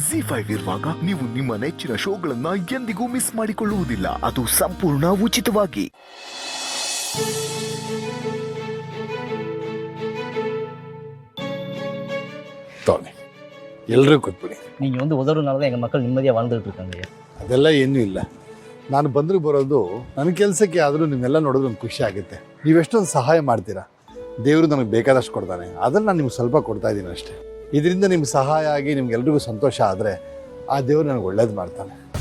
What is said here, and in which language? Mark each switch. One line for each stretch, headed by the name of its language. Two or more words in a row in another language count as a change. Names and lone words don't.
Kannada: ZEE5 ಇರುವಾಗ ನೀವು ನಿಮ್ಮ ನೆಚ್ಚಿನ ಶೋಗಳನ್ನ ಎಂದಿಗೂ ಮಿಸ್ ಮಾಡಿಕೊಳ್ಳುವುದಿಲ್ಲ. ಅದು ಸಂಪೂರ್ಣ ಉಚಿತವಾಗಿ. ಎಲ್ಲರೂ ಕೊಟ್ಬಿಡಿ.
Tamil: நீங்கள் வந்து உதவுறதுனால தான் எங்கள் மக்கள் நிம்மதியாக வாழ்ந்துட்டு இருக்காங்க ஐயா.
Kannada: ಅದೆಲ್ಲ ಏನೂ ಇಲ್ಲ. ನಾನು ಬಂದರೂ ಬರೋದು ನನ್ನ ಕೆಲಸಕ್ಕೆ, ಆದರೂ ನಿಮ್ಮೆಲ್ಲ ನೋಡೋದು ಒಂದು ಖುಷಿ ಆಗುತ್ತೆ. ನೀವೆಷ್ಟೊಂದು ಸಹಾಯ ಮಾಡ್ತೀರಾ. ದೇವರು ನನಗೆ ಬೇಕಾದಷ್ಟು ಕೊಡ್ತಾನೆ, ಅದನ್ನು ನಾನು ನಿಮ್ಗೆ ಸ್ವಲ್ಪ ಕೊಡ್ತಾ ಇದ್ದೀನಿ ಅಷ್ಟೇ. ಇದರಿಂದ ನಿಮ್ಗೆ ಸಹಾಯ ಆಗಿ ನಿಮ್ಗೆಲ್ರಿಗೂ ಸಂತೋಷ ಆದರೆ ಆ ದೇವರು ನನಗೆ ಒಳ್ಳೇದು ಮಾಡ್ತಾನೆ.